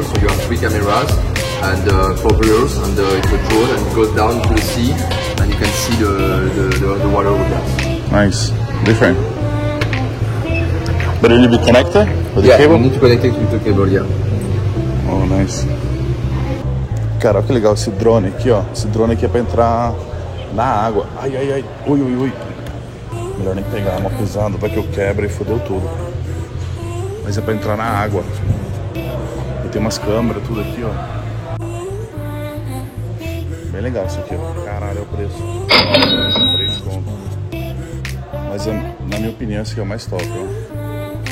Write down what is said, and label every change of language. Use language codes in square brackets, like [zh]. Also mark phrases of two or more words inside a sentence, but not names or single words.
[en] So you have 3 cameras and propellers, and it's a drone, and it goes down to the sea, and you can see the water with that. nice. Different. But it need to be connected with the Yeah, cable? you need to connect it with the cable, yeah. Oh, nice. [pt] Cara, olha que legal esse drone aqui, ó. Esse drone aqui é pra entrar na água. Ai, ai, ai. Ui, ui, ui. Melhor nem pegar, é uma pesada, vai que eu quebro e fodeu tudo. Mas é pra entrar na água. E tem umas câmeras, tudo aqui, ó. Bem legal isso aqui, ó. Caralho, é o preço. 3 contos. Mas na minha opinião esse aqui é o mais top, ó.